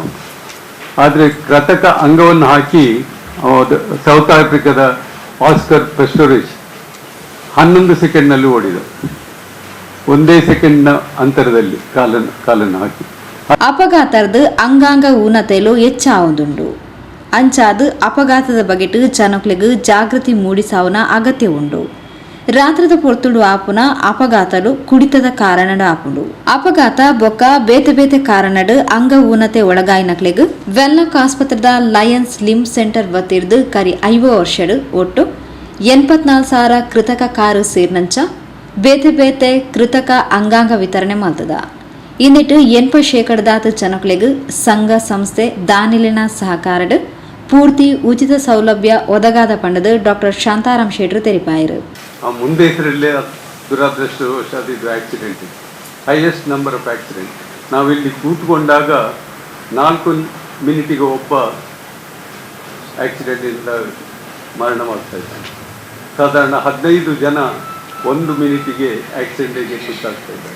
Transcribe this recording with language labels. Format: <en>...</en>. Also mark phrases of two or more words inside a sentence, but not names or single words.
<kn>ಆದರೆ ಕೃತಕ ಅಂಗವನ್ನು ಹಾಕಿ ಸೌತ್ ಆಫ್ರಿಕಾದ ಆಸ್ಕರ್ ಪೆಸ್ಟೋರಿಸ್ 11 ಸೆಕೆಂಡ್ನಲ್ಲಿ ಓಡಿದ. ಒಂದೇ ಸೆಕೆಂಡ್ನ ಅಂತರದಲ್ಲಿ ಕಾಲನ್ನು ಹಾಕಿ.</kn> <tcy>ಅಪಘಾತದ ಅಂಗಾಂಗ ಊನತೆಲು ಹೆಚ್ಚಾವುದುಂಡು. ಅಂಚಾದು ಅಪಘಾತದ ಬಗೆಟ್ ಜನಕ್ಲೆಗ್ ಜಾಗೃತಿ ಮೂಡಿಸಾವುನ ಅಗತ್ಯ ಉಂಡು. ರಾತ್ರದ ಪೊರ್ತುಡು ಆಪುನ ಅಪಘಾತಲು ಕುಡಿತದ ಕಾರಣಡು ಆಪುಂಡು. ಅಪಘಾತ ಬೊಕ್ಕ ಬೇತೆ ಬೇತೆ ಕಾರಣಡು ಅಂಗ ಊನತೆ ಒಳಗಾಯಿನಕ್ಲೆಗ್ ವೆಲ್ಲಾಕ್ ಆಸ್ಪತ್ರೆದ ಲಯನ್ಸ್ ಲಿಂಬ್ ಸೆಂಟರ್ ವತಿರ್ದು ಕರಿ 5 ವರ್ಷಡು ಒಟ್ಟು 84,000 ಕೃತಕ ಕಾರು ಸೇರ್ನಂಚ ಬೇತೆ ಬೇತೆ ಕೃತಕ ಅಂಗಾಂಗ ವಿತರಣೆ ಮಾಡ್ತದ. ಇನ್ನಿಟ್ಟು 80% ಜನಕ್ಲೆಗ್ ಸಂಘ ಸಂಸ್ಥೆ ದಾನಿಲಿನ ಸಹಕಾರಡ್ ಪೂರ್ತಿ ಉಚಿತ ಸೌಲಭ್ಯ ಒದಗಾದ ಪಂಡದು ಡಾಕ್ಟರ್ ಶಾಂತಾರಾಮ್ ಶೆಟ್ರು ತೆರಿಪಾಯರು.</tcy> <kn>ಮುಂದೆ ಹೆಸರಲ್ಲೇ ದುರದೃಷ್ಟವಶಾತ್ ಇದು ಆಕ್ಸಿಡೆಂಟ್,</kn> <en>highest number of accident.</en> <kn>ನಾವಿಲ್ಲಿ ಕೂತ್ಕೊಂಡಾಗ 4 ಮಿನಿಟಿಗೆ ಒಬ್ಬ ಆಕ್ಸಿಡೆಂಟಿಂದ ಮರಣವಾಗ್ತಾ ಇದ್ದಾರೆ. ಸಾಧಾರಣ 15 ಜನ 1 ಮಿನಿಟಿಗೆ ಆಕ್ಸಿಡೆಂಟಿಗೆ ತುತ್ತಾಗ್ತಾ ಇದ್ದಾರೆ.</kn>